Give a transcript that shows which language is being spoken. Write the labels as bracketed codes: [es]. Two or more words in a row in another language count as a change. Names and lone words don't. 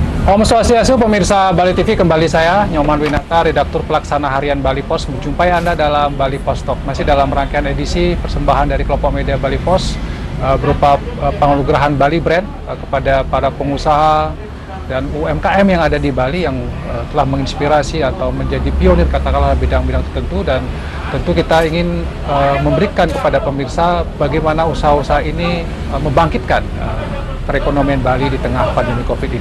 [ban] Om Swastiastu, [id] pemirsa Bali TV, kembali saya Nyoman Winata, redaktur pelaksana harian Bali Pos, menjumpai Anda dalam Bali Pos Talk. Masih dalam rangkaian edisi persembahan dari kelompok media Bali Pos berupa penganugerahan Bali Brand kepada para pengusaha dan UMKM yang ada di Bali yang telah menginspirasi atau menjadi pionir katakanlah bidang-bidang tertentu, dan tentu kita ingin memberikan kepada pemirsa bagaimana usaha-usaha ini membangkitkan perekonomian Bali di tengah pandemi Covid ini.